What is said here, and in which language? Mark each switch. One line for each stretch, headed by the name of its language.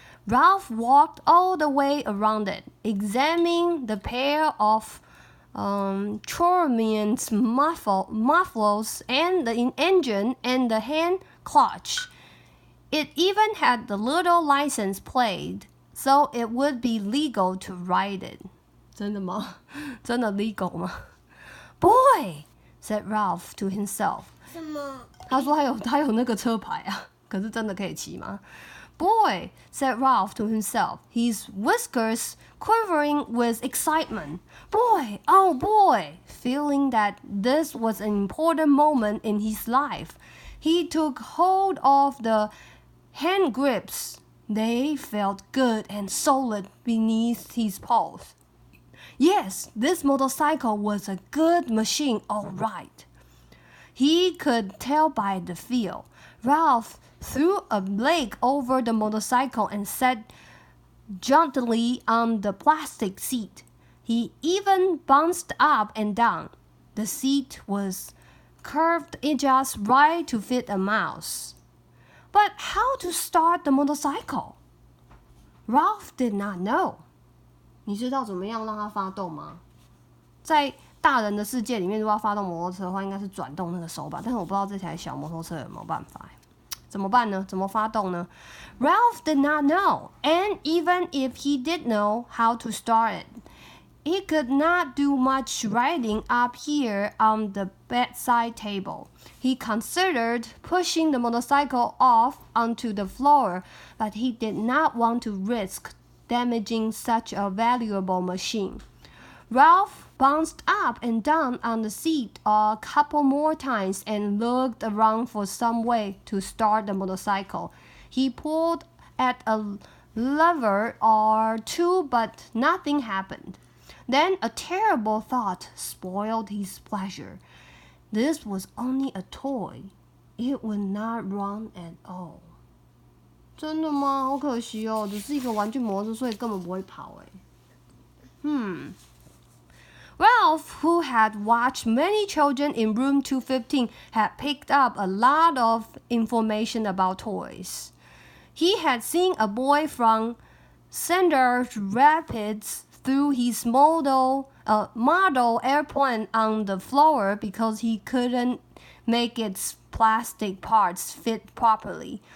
English: Ralph walked all the way around it, examining the pair of Chormian's mufflers and the engine and the hand clutch. It even had the little license plate, so it would be legal to ride it.
Chinese: 真的吗？真的 legal 吗？
English: Boy, said Ralph to himself.
Chinese: 什么？他说他有那个车牌啊，可是真的可以骑吗？
English: Boy, said Ralph to himself, his whiskers quivering with excitement. Boy, oh boy, feeling that this was an important moment in his life. He took hold of the hand grips. They felt good and solid beneath his paws. Yes, this motorcycle was a good machine, all right. He could tell by the feel. Ralph threw a leg over the motorcycle and sat jauntily on the plastic seat. He even bounced up and down. The seat was curved just right to fit a mouse. But how to start the motorcycle? Ralph did not know.
Chinese: 你知道怎么样让它发动吗？在大人的世界里面，如果要发动摩托车的话，应该是转动那个手把，但是我不知道这台小摩托车有没有办法。怎么办呢？怎么发动呢？
English: Ralph did not know, and even if he did know how to start it, he could not do much writing up here on the bedside table. He considered pushing the motorcycle off onto the floor, but he did not want to risk damaging such a valuable machine. Ralph bounced up and down on the seat a couple more times and looked around for some way to start the motorcycle. He pulled at a lever or two, but nothing happened. Then a terrible thought spoiled his pleasure. This was only a toy. It would not run at all.
Chinese: 真的吗？好可惜哦，只是一个玩具摩托，所以根本不会跑哎。
English: Ralph, who had watched many children in room 215, had picked up a lot of information about toys. He had seen a boy from Cedar Rapids threw his model airplane on the floor because he couldn't make its plastic parts fit properly.